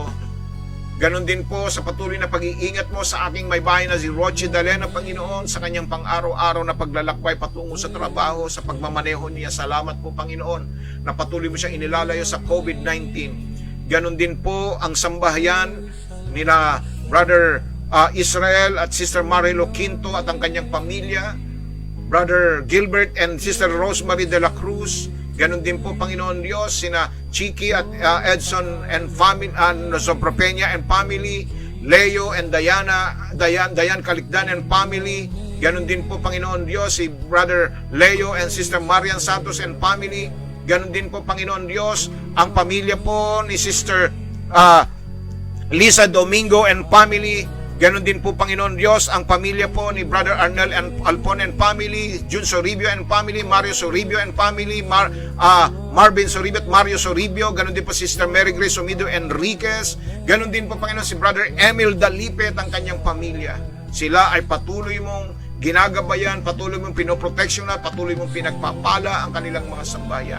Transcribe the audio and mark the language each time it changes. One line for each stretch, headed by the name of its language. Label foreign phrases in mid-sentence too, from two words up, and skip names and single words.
Filipino: Ganon din po sa patuloy na pag-iingat mo sa aking may bahay na si Roche Dalena, Panginoon, sa kanyang pang-araw-araw na paglalakbay patungo sa trabaho, sa pagmamaneho niya. Salamat po, Panginoon, na patuloy mo siyang inilalayo sa COVID-19. Ganon din po ang sambahayan nila Brother Israel at Sister Marilo Quinto at ang kanyang pamilya,
English: Brother Gilbert and Sister Rosemary de la Cruz.
Filipino: Ganon din po, Panginoon Diyos, sina Chiki at Edson
English: and family,
Filipino: Sopropenia
English: and family,
Filipino: Leo and Dayan Calicdan
English: and family.
Filipino: Ganon din po, Panginoon Diyos, si Brother Leo and Sister Marian Santos
English: and family.
Filipino: Ganon din po, Panginoon Diyos, ang pamilya po ni Sister Lisa Domingo
English: and family.
Filipino: Ganon din po, Panginoon Diyos, ang pamilya po ni Brother Arnel and Alpon
English: and family,
Filipino: Jun Soribio
English: and family,
Filipino: Mario Soribio
English: and family,
Filipino: Marvin Soribio at Mario Soribio. Ganon din po Sister Mary Grace Omido Enriquez. Ganon din po, Panginoon, si Brother Emil Dalipet ang kanyang pamilya. Sila ay patuloy mong ginagabayan, patuloy mong pinoproteksyon at patuloy mong pinagpapala ang kanilang mga sambayan.